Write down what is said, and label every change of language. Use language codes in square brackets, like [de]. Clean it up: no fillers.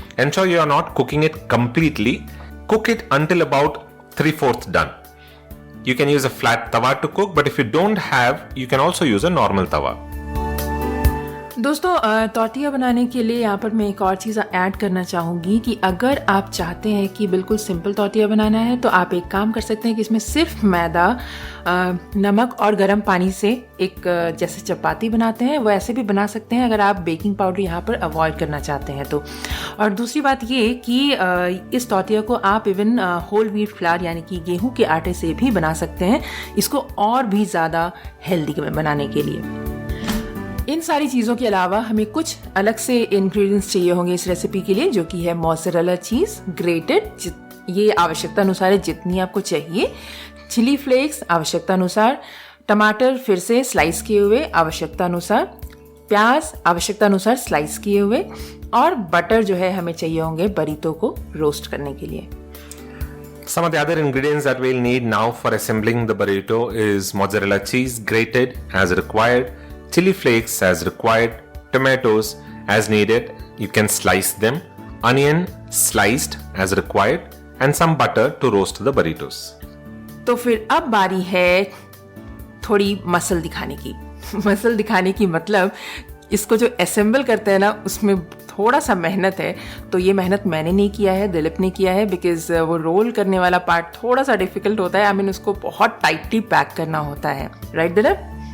[en] Ensure you are not cooking it completely. Cook it until about 3/4 done. You can use a flat tawa to cook, but if you don't have, you can also use a normal tawa. [hi] दोस्तों, tortilla बनाने के लिए यहाँ पर मैं एक और चीज़ add करना चाहूँगी कि अगर आप चाहते हैं कि बिल्कुल सिंपल टॉर्टिया बनाना है तो आप एक काम कर सकते हैं कि इसमें सिर्फ मैदा, नमक और गर्म पानी से एक जैसे चपाती बनाते हैं वैसे भी बना सकते हैं, अगर आप बेकिंग पाउडर यहाँ पर अवॉइड करना चाहते हैं तो। और दूसरी बात ये कि इस टॉर्टिया को आप इवन होल व्हीट फ्लावर यानी कि गेहूँ के आटे से भी बना सकते हैं, इसको और भी ज़्यादा हेल्दी बनाने के लिए। इन सारी चीज़ों के अलावा हमें कुछ अलग से इंग्रेडिएंट्स चाहिए होंगे इस रेसिपी के लिए, जो कि है मोज़रेला चीज़ ग्रेटेड, ये आवश्यकता अनुसार है जितनी आपको चाहिए, चिली फ्लेक्स आवश्यकता अनुसार, टमाटर फिर से स्लाइस किए हुए आवश्यकता अनुसार, प्याज आवश्यकता अनुसार स्लाइस किए हुए, और बटर जो है हमें चाहिए होंगे बरीतो को रोस्ट करने के लिए। [en] Some of the other ingredients that we'll need now for assembling the burrito is mozzarella cheese grated as required, chili flakes as required, tomatoes as needed, you can slice them, onion sliced as required, and some butter to roast the burritos. [hi] तो फिर अब बारी है थोड़ी muscle दिखाने की। Muscle दिखाने की मतलब इसको जो असेंबल करते हैं ना उसमें थोड़ा सा मेहनत है, तो ये मेहनत मैंने नहीं किया है, दिलीप ने किया है, बिकॉज वो रोल करने वाला पार्ट थोड़ा सा डिफिकल्ट होता है। आई मीन उसको बहुत टाइटली पैक करना होता है, राइट दिलीप?